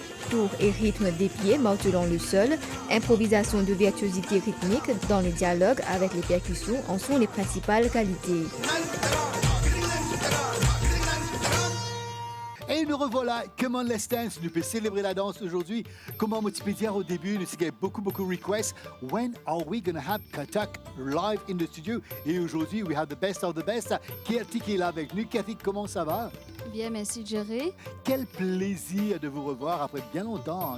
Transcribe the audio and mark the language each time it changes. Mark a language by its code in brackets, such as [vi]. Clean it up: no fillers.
[fr] Tour et rythme des pieds martelant le sol, improvisation de virtuosité rythmique dans le dialogue avec les percussions en sont les principales qualités. Et nous revoilà, Come on, Let's Dance. Nous pouvons célébrer la danse aujourd'hui. Comment on peut dire au début, nous avons beaucoup de requests. [en] When are we going to have Kathak live in the studio? [fr] Et aujourd'hui, [en] we have the best of the best. [fr] Kirti qui est là avec nous. Kirti, comment ça va? Bien, merci Jerry. Quel plaisir de vous revoir après bien longtemps.